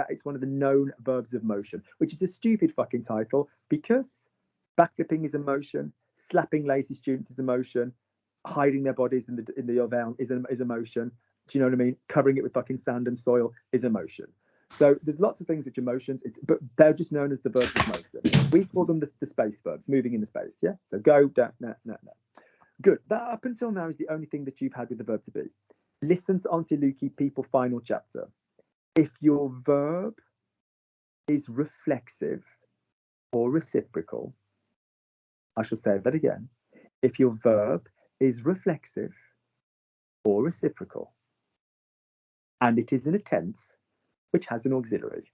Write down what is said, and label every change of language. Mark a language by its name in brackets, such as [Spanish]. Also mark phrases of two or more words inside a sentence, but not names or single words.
[English] It's one of the known verbs of motion, which is a stupid fucking title because backflipping is a motion, slapping lazy students is a motion, hiding their bodies in the oven is emotion. Do you know what I mean? Covering it with fucking sand and soil is emotion. So there's lots of things which emotions, but they're just known as the verbs of motion. We call them the space verbs, moving in the space. Yeah. So go, da, na, na, na. Good. That up until now is the only thing that you've had with the verb to be. Listen to Auntie Lukey, people, final chapter. If your verb is reflexive or reciprocal, I shall say that again. If your verb is reflexive or reciprocal, and it is in a tense which has an auxiliary.